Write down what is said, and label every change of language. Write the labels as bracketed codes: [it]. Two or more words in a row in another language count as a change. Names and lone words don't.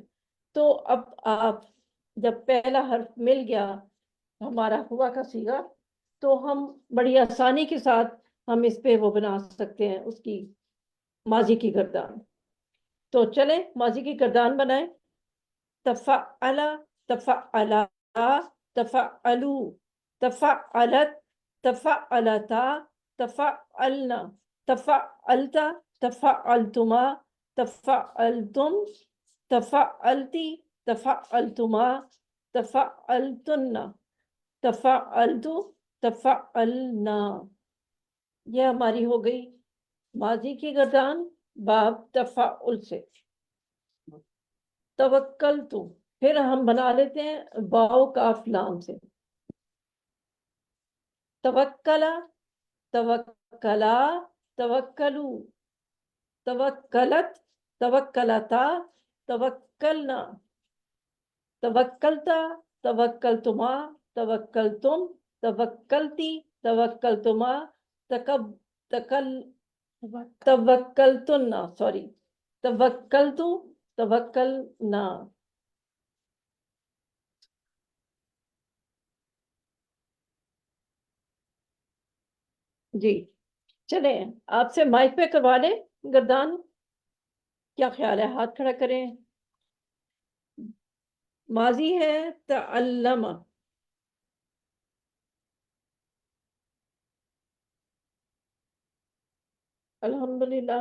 [ur] تو اب آپ جب پہلا حرف مل گیا ہمارا ہوا کا صیغہ تو ہم بڑی آسانی کے ساتھ ہم اس پہ وہ بنا سکتے ہیں اس کی ماضی کی گردان. تو چلیں ماضی کی گردان بنائیں. [ar] تفعل تفعلا تفعلو تفعلت تفعلتا تفعلنا تفعلت تفعلتما تفعلتم تفعلتی تفعلتما تفعلتن تفعلت تفعلنا. [ur] یہ ہماری ہو گئی ماضی کی گردان باب تفعل سے. توکلت پھر ہم بنا لیتے ہیں باؤ کاف لام سے. [ar] توکلا توکلا توکلو توکلت توکلتا توکلنا توکلتا توکلتما توکلتم توکلتی توکلتما توکلتن توکلتو توکلنا. [ur] جی چلیں آپ سے مائک پہ کروا لیں گردان. کیا خیال ہے؟ ہاتھ کھڑا کریں. ماضی ہے تعلم. الحمدللہ.